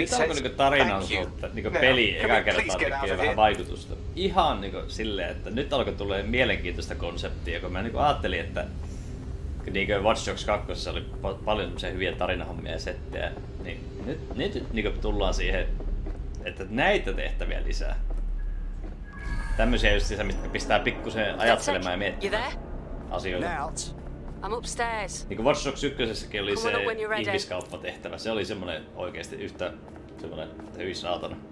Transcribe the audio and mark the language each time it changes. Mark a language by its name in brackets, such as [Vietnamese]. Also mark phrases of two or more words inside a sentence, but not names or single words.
[English] says thank you. [Finnish] Niinku peli eka kertaa tekee vähän vaikutusta. Ihan niinku silleen, että nyt alkoi tulee mielenkiintoista konseptia, kun mä niinku ajattelin, että niinku Watch Dogs 2 oli paljon semmoisia hyviä tarinahommia ja settejä, niin nyt niinku tullaan siihen, että näitä tehtäviä lisää. Tämmöisiä just mitkä pistää pikkusen ajattelemaan ja miettimään asioita. [English] I'm upstairs. [Finnish] Niin kuin Watch Dogs 1:ssäkin oli se ihmiskauppatehtävä. Se oli semmonen oikeesti yhtä semmonen hyvin saatana.